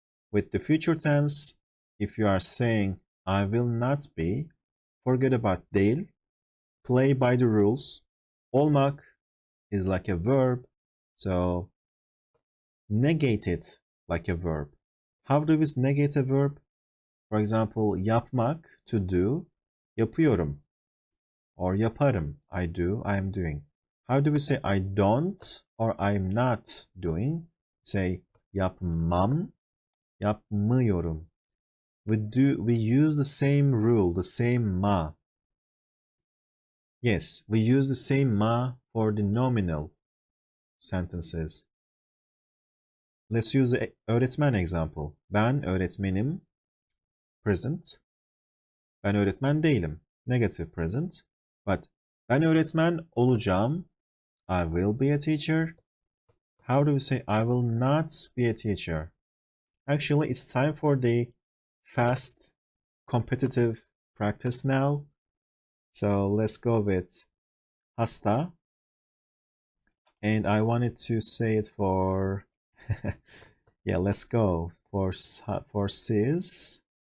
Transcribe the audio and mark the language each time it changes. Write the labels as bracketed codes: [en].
[en] With the future tense, if you are saying, I will not be, forget about değil. Play by the rules. Olmak is like a verb, so negate it like a verb. How do we negate a verb? For example, yapmak, to do, yapıyorum. Or yaparım, I do, I am doing. How do we say I don't or I'm not doing? Say [tr] yapmam, yapmıyorum. [en] We use the same rule, the same ma. Yes, we use the same ma for the nominal sentences. Let's use the öğretmen example. [tr] Ben öğretmenim, present. Ben öğretmen değilim, [en] negative present. But [tr] ben öğretmen olacağım, [en] I will be a teacher. How do we say I will not be a teacher? Actually, it's time for the fast, competitive practice now. So let's go with hasta. And I wanted to say it for, yeah, let's go for sis.